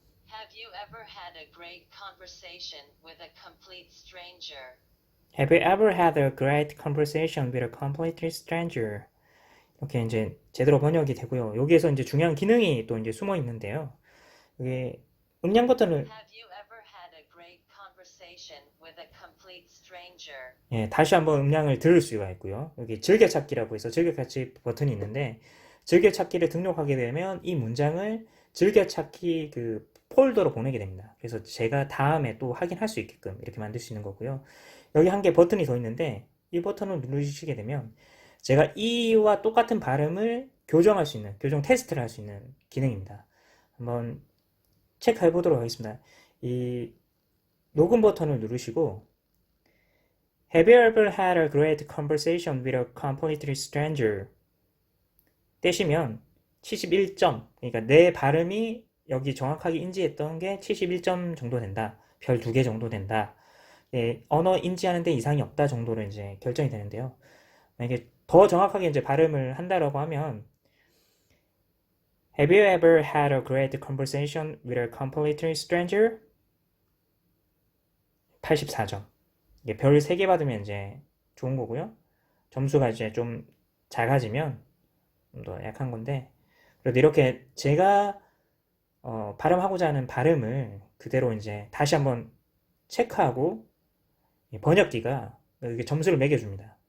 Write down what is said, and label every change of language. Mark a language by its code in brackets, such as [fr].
[en] Have you ever had a great conversation with a complete stranger? Have you ever had a great conversation with a complete stranger? [ko] 이렇게 이제 제대로 번역이 되고요. 여기에서 이제 중요한 기능이 또 이제 숨어 있는데요. 이게 음량 버튼을 [en] Have you ever had a great conversation with a complete stranger? [ko] 다시 한번 음량을 들을 수가 있고요. 여기 즐겨찾기라고 해서 즐겨찾기 버튼이 있는데, 즐겨찾기를 등록하게 되면 이 문장을 즐겨찾기 그 폴더로 보내게 됩니다. 그래서 제가 다음에 또 확인할 수 있게끔 이렇게 만들 수 있는 거고요. 여기 한 개 버튼이 더 있는데 이 버튼을 누르시게 되면 제가 이와 똑같은 발음을 교정 테스트를 할 수 있는 기능입니다. 한번 체크해 보도록 하겠습니다. 이 녹음 버튼을 누르시고 [en] Have you ever had a great conversation with a completely stranger? [ko] 떼시면 71점, 그러니까 내 발음이 여기 정확하게 인지했던 게 71점 정도 된다. 별 2개 정도 된다. 언어 인지하는 데 이상이 없다 정도로 이제 결정이 되는데요. 만약에 더 정확하게 이제 발음을 한다라고 하면 [en] Have you ever had a great conversation with a completely stranger? [ko] 84점. 이게 별 3개 받으면 이제 좋은 거고요. 점수가 이제 좀 작아지면 좀 더 약한 건데, 그래도 이렇게 제가 발음하고자 하는 발음을 그대로 이제 다시 한번 체크하고 번역기가 이게 점수를 매겨줍니다.